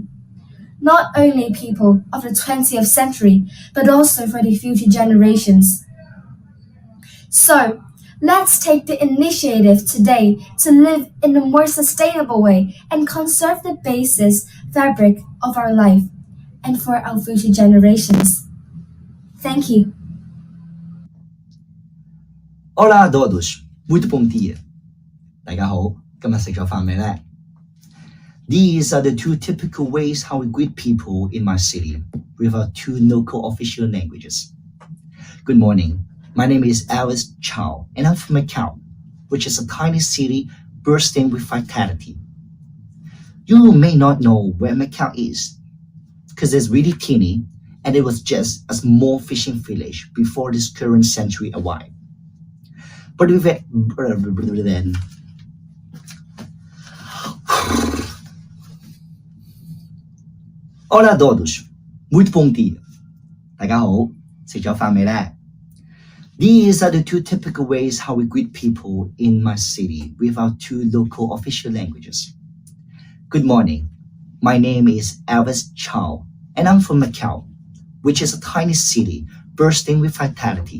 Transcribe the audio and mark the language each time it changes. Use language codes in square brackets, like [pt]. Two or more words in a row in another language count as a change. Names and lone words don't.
[en] Not only people of the 20th century, but also for the future generations. So, let's take the initiative today to live in a more sustainable way and conserve the basis fabric of our life and for our future generations. Thank you. [pt] Olá a todos, muito bom dia. [yue] 大家好，今日食咗飯未呢？ [en] These are the two typical ways how we greet people in my city with our two local official languages. Good morning. My name is Alice Chow, and I'm from Macau, which is a tiny city bursting with vitality. You may not know where Macau is, because it's really teeny, and it was just a small fishing village before this current century arrived. But with it, [pt] Olá a todos, muito bom dia. [yue] 大家好，食咗飯未呢？ [en] These are the two typical ways how we greet people in my city with our two local official languages. Good morning. My name is Elvis Chow, and I'm from Macau, which is a tiny city bursting with vitality.